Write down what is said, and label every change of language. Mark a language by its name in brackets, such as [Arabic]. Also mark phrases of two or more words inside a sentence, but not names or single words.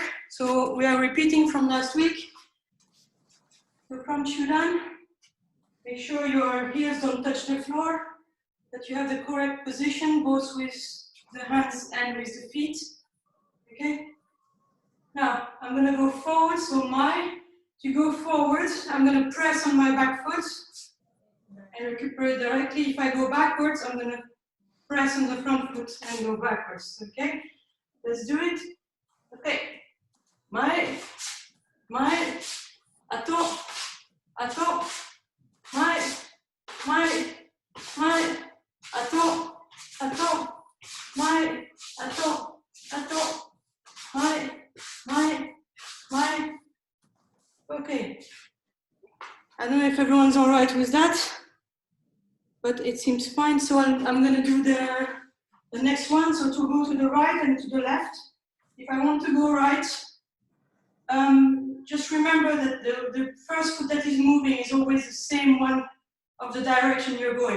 [English] So we are repeating from last week. So from Chulan, make sure your heels don't touch the floor, that you have the correct position, both with the hands and with the feet, okay? Now, I'm gonna go forward, so to go forward, I'm gonna press on my back foot and recuperate directly. If I go backwards, I'm gonna press on the front foot and go backwards, okay? Let's do it. Okay. Ato, ato, ato, ato, ato. Okay. I don't know if everyone's all right with that, but it seems fine. So I'm going to do the next one. So to go to the right and to the left. If I want to go right, just remember that the first foot that is moving is always the same one of the direction you're going.